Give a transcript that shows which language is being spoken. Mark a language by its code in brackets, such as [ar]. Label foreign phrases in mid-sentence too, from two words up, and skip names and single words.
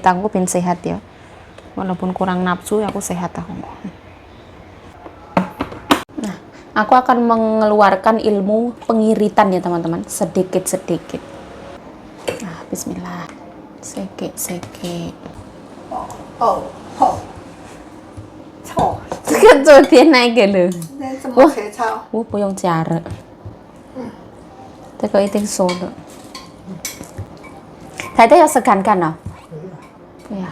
[id] Aku pengen sehat ya. Walaupun kurang nafsu, aku sehat aku. Nah, aku akan mengeluarkan ilmu pengiritan ya, teman-teman. Sedikit-sedikit. Nah, bismillah. Sekek-sekek. [zh] 哦吼，臭，这个昨天那个了。那这么切操？我不用加热，这个一定熟的。太太要试看看呢？对呀，